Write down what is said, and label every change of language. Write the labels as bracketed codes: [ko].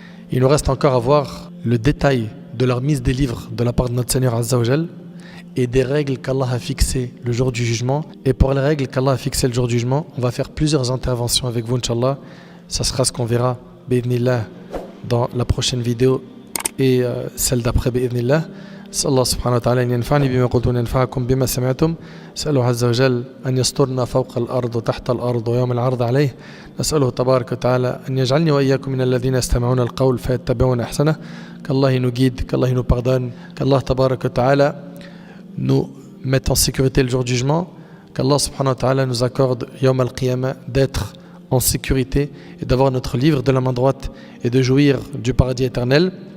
[fr] Il nous reste encore à voir le détail de la remise des livres de la part de notre Seigneur Azza wa Jal et des règles qu'Allah a fixées le jour du jugement. Et pour les règles qu'Allah a fixées le jour du jugement, on va faire plusieurs interventions avec vous, Inch'Allah. Ça sera ce qu'on verra, bi'idhnillah, dans la prochaine vidéo et celle d'après, bi'idhnillah. [ar] نسأل الله سبحانه وتعالى أن ينفعني بما قلت وينفعكم بما سمعتم. نسأله عز وجل أن يسترنا فوق الأرض وتحت الأرض ويوم العرض عليه. نسأله تبارك وتعالى أن يجعلني وإياكم من الذين يستمعون القول فيتبعون أحسنه. [fr] qu'Allah nous guide, qu'Allah nous pardonne, qu'Allah تبارك وتعالى nous mette en sécurité le jour du jugement, qu'Allah subhanahu wa ta'ala nous accorde يوم القيامة d'être en sécurité et d'avoir notre livre de la main droite et de jouir du paradis éternel.